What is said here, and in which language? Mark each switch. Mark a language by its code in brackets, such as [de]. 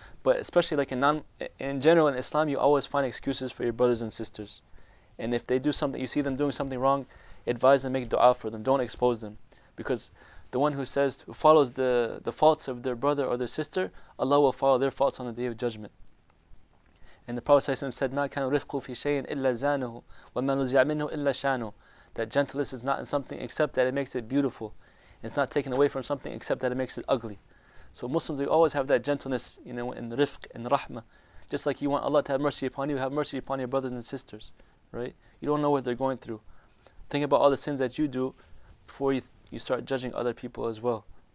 [en] But especially like in general in Islam, you always find excuses for your brothers and sisters. And if they do something, you see them doing something wrong, advise them, make dua for them, don't expose them. Because the one who follows the faults of their brother or their sister, Allah will follow their faults on the Day of Judgment. And the Prophet ﷺ said, [ar] مَا كَانَ رِفْقُ فِي شَيْءٍ إِلَّا زَانُهُ وَمَا نُزِعَ مِنْهُ إِلَّا شَانُهُ. [en] That gentleness is not in something except that it makes it beautiful. It's not taken away from something except that it makes it ugly. So Muslims, they always have that gentleness, you know, in rifq and rahmah. Just like you want Allah to have mercy upon you, have mercy upon your brothers and sisters, right? You don't know what they're going through. Think about all the sins that you do before you start judging other people as well.